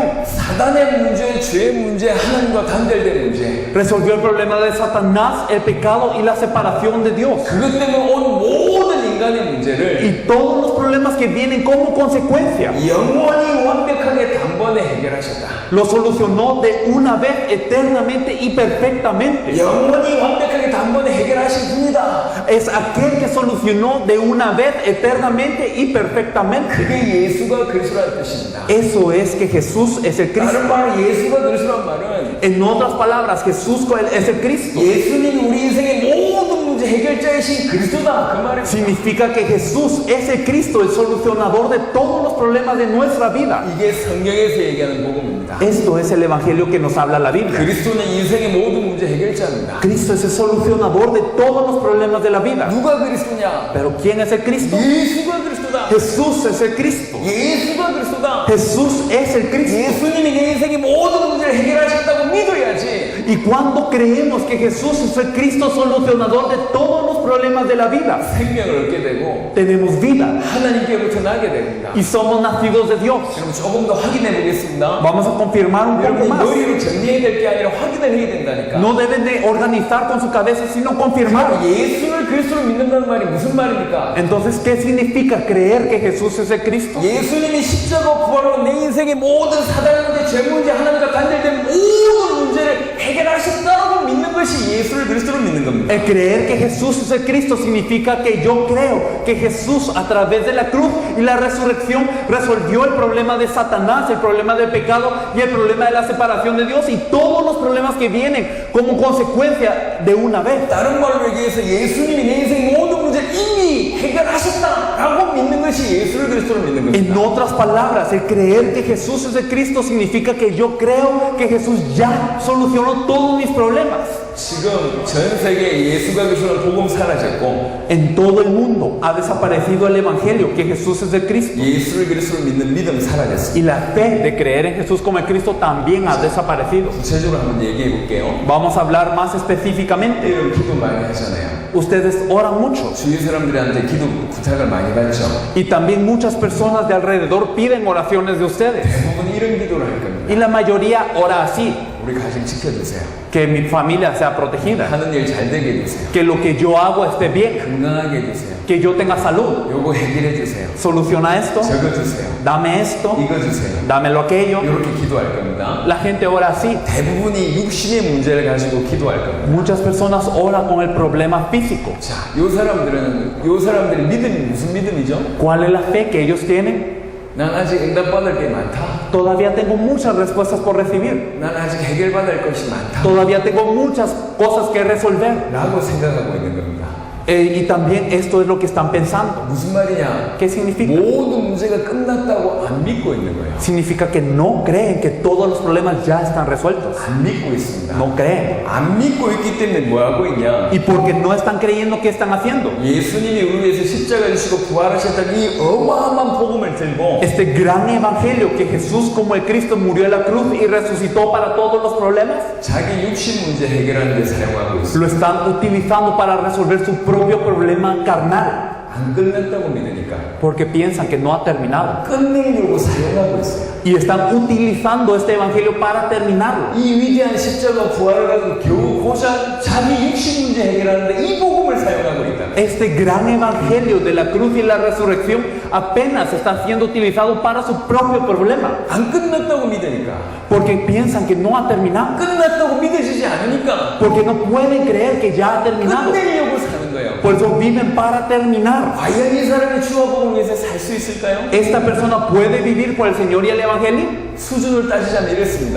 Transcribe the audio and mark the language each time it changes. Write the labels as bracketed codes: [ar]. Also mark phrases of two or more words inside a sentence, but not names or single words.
[ko] 사단의 문제, 죄의 문제, 하나님과 단절된 문제 [es] resolvió el problema de Satanás, el pecado y la separación de Dios. [ko] 그것 때문에 온 모든 인간의 문제를 [es] Y todos los problemas que vienen como consecuencia [ko] 영원히 완벽하게 단번에 해결하셨다. [es] lo solucionó de una vez eternamente y perfectamente. [ko] 영원히 완벽하게 단번에 해결하신 분이다. [es] Es aquel que solucionó de una vez eternamente y perfectamente. [ko] 그게 예수가 그리스도라는 뜻입니다. [es] Eso es que Jesús es el Cristo. [ko] 다른 말로 예수가 그리스도란 말은 [es] En otras palabras, Jesús es el Cristo. [ko] 예수님이 우리 인생의 모든 문제 해결자이신 그리스도다. 그 말입니다. [es] Significa que Jesús es el Cristo, el solucionador de todos los problemas de nuestra vida. [ko] 이게 성경에서 얘기하는 복음입니다. [es] Esto es el Evangelio que nos habla la Biblia. [ko] 그리스도는 인생의 모든 문제 해결자입니다. [es] Cristo es el solucionador de todos los problemas de la vida. [ko] 누가 그리스도냐? [es] Pero ¿quién es el Cristo? [ko] 예수가 그리스도다. [es] Jesús es el Cristo. [ko] 예수가 그리스도다. [es] Jesús es el Cristo. [ko] 예수님이 내 인생의 모든 문제를 해결하셨다고 믿어야지. [es] Y cuando creemos que Jesús es el Cristo solucionador de todos los problemas de la vida, [ko] 생명을 얻게 되고 [es] tenemos vida [ko] 하나님께로부터 나게 됩니다. [es] y somos nacidos de Dios. [ko] 그럼 조금 더 확인해 보겠습니다. [es] Vamos a confirmar un poco [ko] 여러분 [es] más. [ko] 머리로 정리해야 될 게 아니라 확인을 해야 된다니까. [es] No deben de organizar con su cabeza, sino confirmar. [ko] 예수를 그리스도로 믿는다는 말이 무슨 말입니까? [es] Entonces, ¿qué significa creer que Jesús es el Cristo? [ko] 예수님이 십자가 부활로 내 인생의 모든 사단 문제, 죄 문제, 하나님과 단절된 모든 문제를 해결하셨다고 믿는 것이 예수를 그리스도로 믿는 겁니다. [es] El creer que Jesús es el Cristo significa que yo creo que Jesús a través de la cruz y la resurrección resolvió el problema de Satanás, el problema del pecado y el problema de la separación de Dios y todos los problemas que vienen como consecuencia de una vez. [ko] 다른 말로 얘기해서 예수님이 내 인생 모든 문제를 이미 해결하셨다라고 믿는 것이 예수를 그리스도로 믿는 [es] En [ko] 겁니다. [es] otras palabras, el creer que Jesús es el Cristo significa que yo creo que Jesús ya solucionó todos mis problemas. [ko] 지금 전 세계에 예수가 그리스도는 복음 사라졌고 [es] En todo el mundo ha desaparecido el evangelio que Jesús es el Cristo. [ko] 예수를 그리스도로 믿는 믿음 사라졌습니다. [es] Y la fe de creer en Jesús como el Cristo también ha desaparecido. [ko] 구체적으로 한번 얘기해 볼게요. [es] Vamos a hablar más específicamente. [ko] 여러분 기도 많이 하잖아요. [es] Ustedes oran mucho [ko] 주위 사람들한테 기도 부탁을 많이 받죠. [es] y también muchas personas de alrededor piden oraciones de ustedes. [ko] 대부분 이런 기도를 할 겁니다. [es] Y la mayoría ora así: [ko] 우리 가정 지켜주세요. [es] que mi familia sea protegida, [ko] 하는 일 잘 되게 해주세요. [es] que lo que yo hago esté bien, [ko] 건강하게 해주세요. [es] que yo tenga salud. [ko] 요거 해결해 주세요. [es] Soluciona esto, [ko] 적어주세요. [es] dame esto, [ko] 이거 주세요. [es] dámelo aquello. [ko] 이렇게 기도할 겁니다. [es] La gente ora así. [ko] 대부분이 육신의 문제를 가지고 기도할 겁니다. [es] Muchas personas oran con el problema físico. [ko] 자, 요 사람들의 믿음이 무슨 믿음이죠? [es] ¿Cuál es la fe que ellos tienen? [ko] 난 아직 응답받을 게 많다. [es] Todavía tengo muchas respuestas por recibir. [ko] 난 아직 해결받을 것이 많다. [es] Todavía tengo muchas cosas que resolver. [ko] 라고 생각하고 있는 겁니다. [es] Y también esto es lo que están pensando. [ko] 무슨 말이냐? [es] ¿Qué significa? [ko] 모든 문제가 끝났다고 안 믿고 있는 거예요. [es] Significa que no creen que todos los problemas ya están resueltos. [ko] 안 믿고 있습니다. [es] No creen. [ko] 안 믿고 있기 때문에 뭐 하고 있냐? [es] Y porque no están creyendo, ¿qué están haciendo? [ko] 예수님이 우리 위해서 십자가 지시고 부활하셨다는 이 어마어마한 복음을 들고 [es] Este gran evangelio que Jesús como el Cristo murió en la cruz y resucitó para todos los problemas, [ko] 자기 육신 문제 해결하는 데 사용하고 있어요. [es] lo están utilizando para resolver su propio problema carnal. [ko] 안 끝났다고 믿으니까 [es] Porque piensan que no ha terminado. [ko] 끝내려고 사용하고 있어요. [es] Y están utilizando este evangelio para terminarlo. [ko] 이 위대한 십자가 부활을 가지고 겨우 고작 자기 육신 문제 해결하는데 이 복음을 사용하고 있다. [es] Este gran evangelio de la cruz y la resurrección apenas está siendo utilizado para su propio problema. [ko] 안 끝났다고 믿으니까 [es] Porque piensan que no ha terminado. [ko] 끝났다고 믿어지지 않으니까 [es] Porque no pueden creer que ya ha terminado. [ko] 끝내려고 사는 거예요. [es] Por eso viven para terminar. [ko] 과연 이 사람이 주와 복음을 위해서 살 수 있을까요? [es] ¿Esta persona puede vivir por el Señor y el Evangelio? [ko] 수준을 따지자면 이렇습니다.